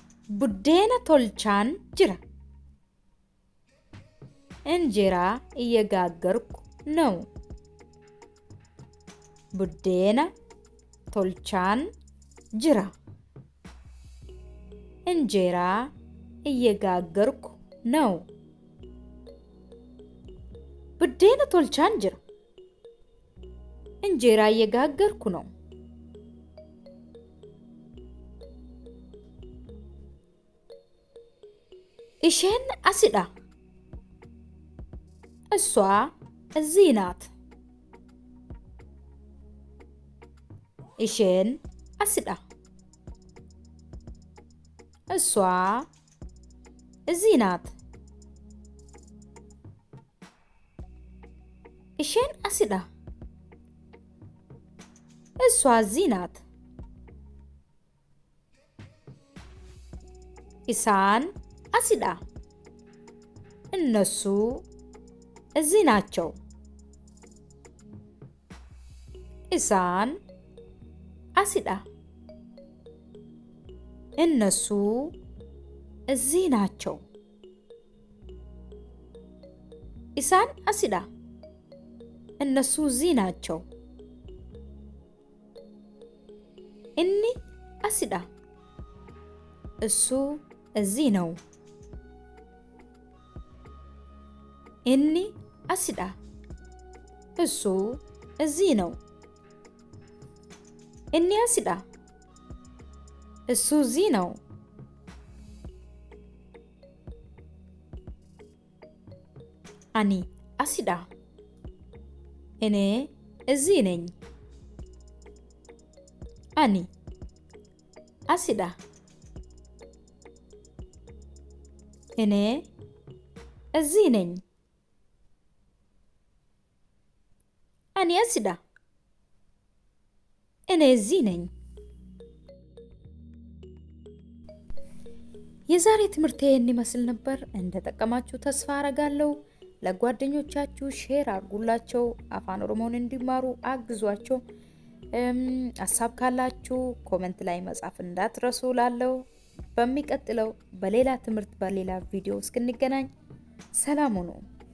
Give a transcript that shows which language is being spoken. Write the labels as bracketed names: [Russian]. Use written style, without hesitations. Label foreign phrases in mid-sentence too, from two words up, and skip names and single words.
[Oromo] buddeena tolchaan jira. [Amharic] እንጀራ እየጋገርኩ ነው. [Oromo] buddeena tolchaan jira. [Amharic] እንጀራ እየጋገርኩ ነው. [Oromo] buddeena tolchaan jira. [Amharic] እንጀራ እየጋገርኩ ነው. [Oromo] isheen asidha. [Amharic] እሷ እዚህ ናት. [Oromo] isheen asidha. [Amharic] እሷ እዚህ ናት. [Oromo] isheen asidha. [Amharic] እሷ እዚህ ናት. [Oromo] isaan asidha. [Amharic] እነሱ እዚህ ናቸው. [Oromo] isaan asidha. [Amharic] እነሱ እዚህ ናቸው. [Oromo] isaan asidha. [Amharic] እነሱ እዚህ ናቸው. [Oromo] inni asidha. [Amharic] እሱ እዚህ ነው. [Oromo] inni asidha. [Amharic] እሱ እዚህ ነው. [Oromo] inni asidha. [Amharic] እሱ እዚህ ነው. [Oromo] ani asidha. [Amharic] እኔ እዚህ ነኝ. [Oromo] ani asidha. [Amharic] እኔ እዚህ ነኝ. [Oromo] ani asidha. [Amharic] እኔ እዚህ ነኝ. የዛሬ ትምህርቴ ይህን ይመስል ነበር። እንደተጠቀማችሁ ተስፋ አረጋለሁ። ለጓደኞቻችሁ ሼር አድርጉላቸው። አፋን ኦሮሞን እንዲማሩ አግዟቸው። ሀሳብ ካላችሁ ኮሜንት ላይ መጻፍ እንዳትረሱ ላለው በሚቀጥለው በሌላ ትምህርት በሌላ ቪዲዮ እስክንገናኝ ሰላም ሁኑ።